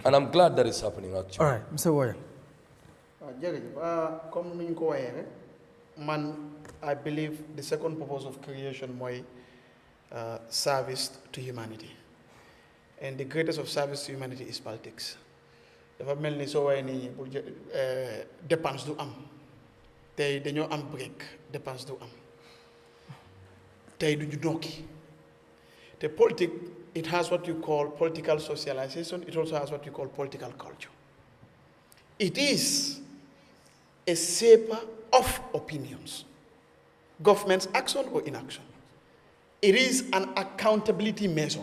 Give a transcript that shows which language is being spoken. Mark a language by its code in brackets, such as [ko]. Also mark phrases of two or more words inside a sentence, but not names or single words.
[en] And I'm glad that is happening actually. All right, Mr. Warren. I believe the second purpose of creation was service to humanity. And the greatest of service to humanity is politics. [wo] Dafa melni so way ni dépense du am. Tay dañu am break, dépense du am. Tay duñu nokki. [en] The politics, it has what you call political socialization. It also has what you call political culture. It is a shaper of opinions, government's action or inaction. It is an accountability measure.